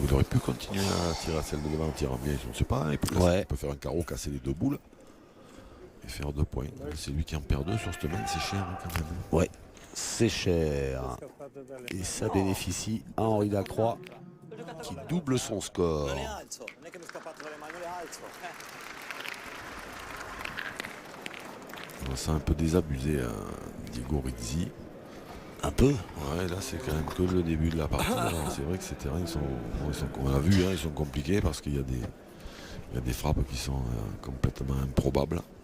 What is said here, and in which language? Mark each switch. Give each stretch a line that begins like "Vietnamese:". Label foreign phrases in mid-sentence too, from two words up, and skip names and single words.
French: Il aurait pu continuer à tirer à celle de devant en tirant bien. Je ne sais pas. Il peut faire un carreau, casser les deux boules et faire 2 points. C'est lui qui en perd 2 sur cette main. C'est cher hein, quand même. Ouais. C'est cher. Et ça bénéficie à Henri Lacroix qui double son score.
Italian: Non le alzo, non è che mi è scappato dalle mani, le alzo.
French: On s'est un peu désabusé à Diego Rizzi. Un peu. Ouais, là c'est quand même que le début de la partie. C'est vrai que ces terrains, on l'a vu, hein, ils sont compliqués parce qu'il y a des frappes qui sont complètement improbables.